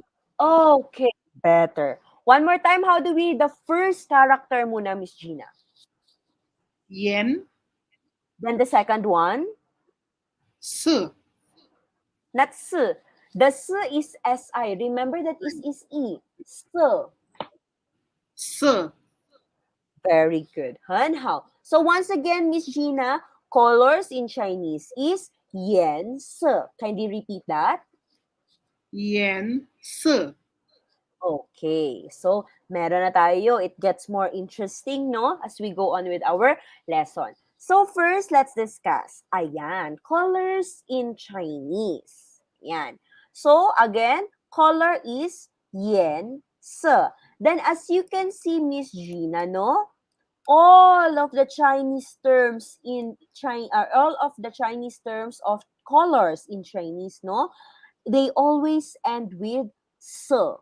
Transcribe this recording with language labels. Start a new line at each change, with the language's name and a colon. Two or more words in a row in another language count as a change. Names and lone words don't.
English: pronunciation? Okay, better. One more time, how do we, the first character muna, Miss Gina.
Chinese: Yen,
English: Then the second one,
Chinese: se.
English: not S. The S is SI. Remember that is E. S.
Chinese: Se.
English: Very good.
Chinese: 很好.
English: So once again, Miss Gina, colors in Chinese is
Chinese: 颜色.
English: Kindly repeat that.
Chinese: Yen, se.
Filipino: Okay. So meron na tayo.
English: It gets more interesting, no? As we go on with our lesson. So first, let's discuss. Ayan, colors in Chinese. Yan. So again, color is
Chinese: 颜色.
English: Then as you can see, Miss Gina, no? All of the Chinese terms in China, all of the Chinese terms of colors in Chinese, no, they always end with "se."